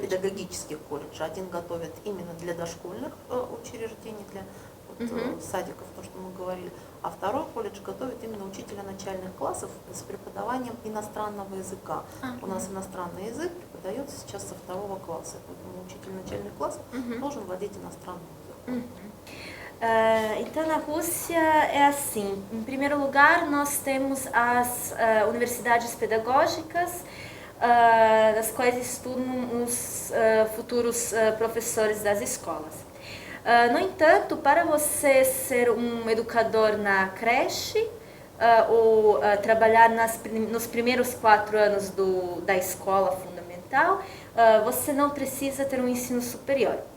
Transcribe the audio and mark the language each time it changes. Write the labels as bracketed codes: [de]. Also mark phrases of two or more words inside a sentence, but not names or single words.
[ru] педагогических колледжа. Один готовит именно для дошкольных учреждений, для садиков, то, что мы говорили, а второй колледж готовит именно учителя начальных классов с преподаванием иностранного языка. У нас иностранный язык преподается сейчас со 2 класса, поэтому учитель начальных классов должен владеть иностранным языком. [pt] Então, na Rússia é assim. Em primeiro lugar, nós temos as universidades pedagógicas, das quais estudam os futuros professores das escolas. No entanto, para você ser um educador na creche ou trabalhar nos primeiros 4 anos da escola fundamental, você não precisa ter um ensino superior.